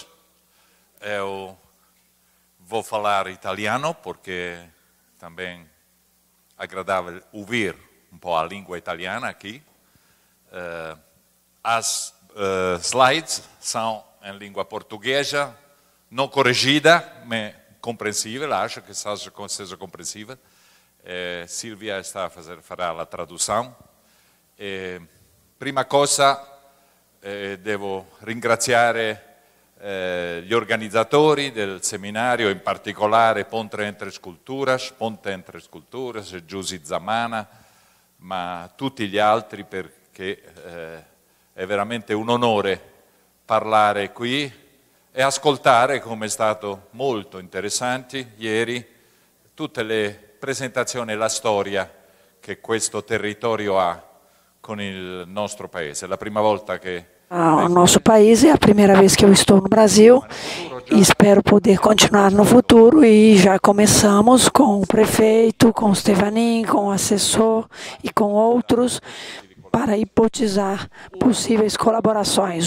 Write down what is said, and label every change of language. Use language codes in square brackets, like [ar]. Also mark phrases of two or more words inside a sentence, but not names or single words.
[pt] Eu vou falar italiano porque também é agradável ouvir um pouco a língua italiana aqui. As slides são em língua portuguesa, não corrigida, mas compreensível, acho que seja compreensível. Silvia farà a tradução. [it] Prima cosa, devo ringraziare gli organizzatori del seminario, in particolare Ponte Entre Sculturas, e Giusy Zamana, ma tutti gli altri, perché è veramente un onore parlare qui e ascoltare, come è stato molto interessante ieri, tutte le presentazioni e la storia che questo territorio ha con il nostro paese. È la prima volta che [pt] o nosso país, é a primeira vez que eu estou no Brasil e espero poder continuar no futuro, e já começamos com o prefeito, com o Stevanin, com o assessor e com outros para hipotizar possíveis colaborações.